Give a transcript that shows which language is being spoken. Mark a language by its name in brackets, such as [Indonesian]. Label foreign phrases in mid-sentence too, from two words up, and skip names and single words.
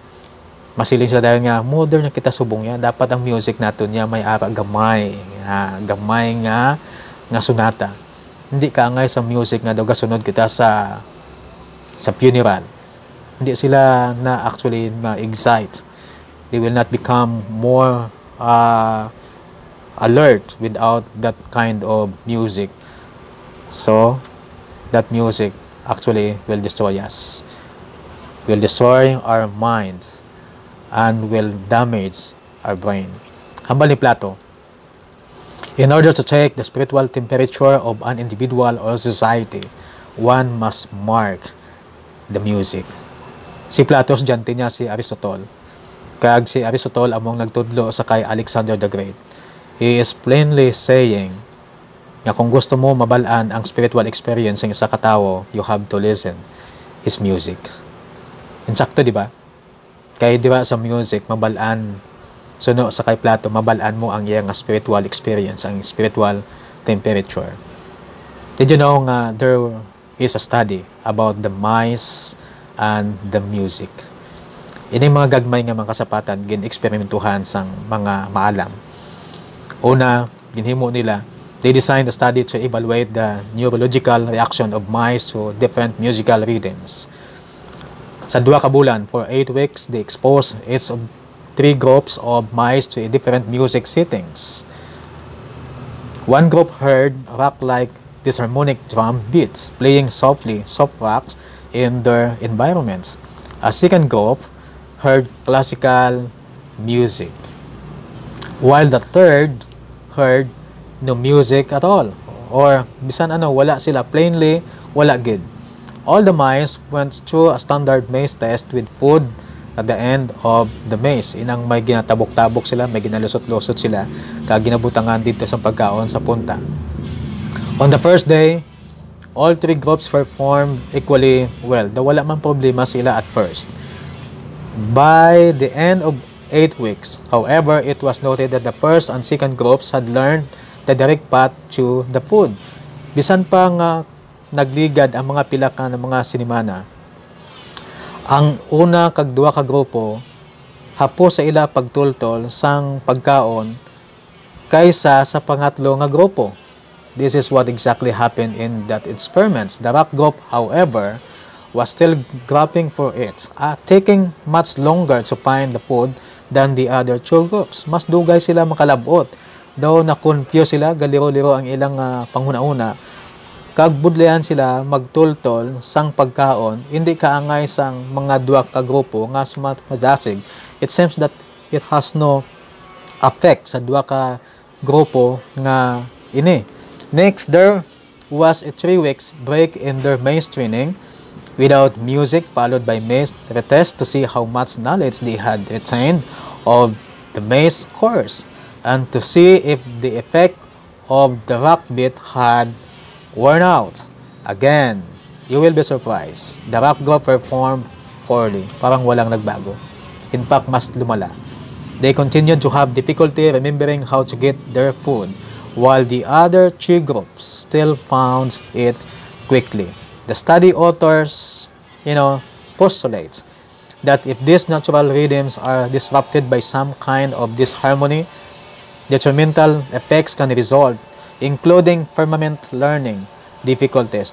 [Hiligaynon] Masilin sila dahil nga modern na kita subong yan. Dapat ang music natin niya may ara gamay nga sunata. Hindi ka angay sa music nga daw gasunod kita sa funeral. Hindi sila na actually ma-excite. [English] They will not become more alert without that kind of music. So that music actually will destroy us. Will destroy our minds and will damage our brain. [Hiligaynon] Hambal ni Plato, [English] in order to check the spiritual temperature of an individual or society, one must mark the music. [Hiligaynon] Si Plato, estudyante niya si Aristotle. Kag si Aristotle among nagtudlo sa kay Alexander the Great. [English] He is plainly saying [Hiligaynon] nga kung gusto mo mabalaan ang [English] spiritual experience [Hiligaynon] ng isa katawo, [English] you have to listen his music. [Hiligaynon] Insakto, di ba? Kaya di ba sa music, mabalaan, suno sa kay Plato, mabalaan mo ang iyang [English] spiritual experience, [Hiligaynon] ang [English] spiritual temperature. Did you know nga there is a study about the mice and the music? [Hiligaynon] Ini mga gagmay nga mga kasapatan, gin-eksperimentuhan sang mga maalam. Una, ginhimo nila, [English] they designed a study to evaluate the neurological reaction of mice to different musical rhythms. [Hiligaynon] Sa 2 ka bulan, [English] for 8 weeks, they exposed each of 3 groups of mice to different music settings. One group heard rock-like disharmonic drum beats playing softly, soft rocks in their environments. A second group heard classical music, while the third heard no music at all, or [Hiligaynon] bisan wala sila, plainly wala gid. [English] All the mice went through a standard maze test with food at the end of the maze. [Hiligaynon] Inang may ginatabok-tabok sila, may ginalusot-lusot sila, kag ginabutangan dito sa pagkaon sa punta. [English] On the first day, all three groups performed equally well. [Hiligaynon] Daw wala man problema sila [English] at first. By the end of 8 weeks, however, it was noted that the first and second groups had learned the direct path to the food. [Hiligaynon] Bisan pa nga nagligad ang mga pila ka ng mga sinimana, ang una kag duha ka grupo hapo sa ila pagtultol sang pagkaon kaysa sa pangatlo nga grupo. [English] This is what exactly happened in that experiments. The rock group, however, was still grappling for it, taking much longer to find the food than the other two groups. [Hiligaynon] Mas dugay sila makalabot. Daw na-confuse sila, galiro-liro ang ilang panguna-una. Kagbudlayan sila magtultol sang pagkaon, hindi kaangay sang mga duwa ka grupo nga sumadasig. [English] It seems that it has no effect [Hiligaynon] sa duwa ka grupo nga ini. [English] Next, there was a 3 weeks break in their maze training without music, followed by maze retest to see how much knowledge they had retained of the maze course and to see if the effect of the rock beat had worn out. Again, you will be surprised. The rock group performed poorly. [Filipino] Parang walang nagbago. [English] In fact, [Filipino] mas lumala. [English] They continued to have difficulty remembering how to get their food, while the other 3 groups still found it quickly. The study authors, postulate that if these natural rhythms are disrupted by some kind of disharmony, detrimental effects can result, including permanent learning difficulties.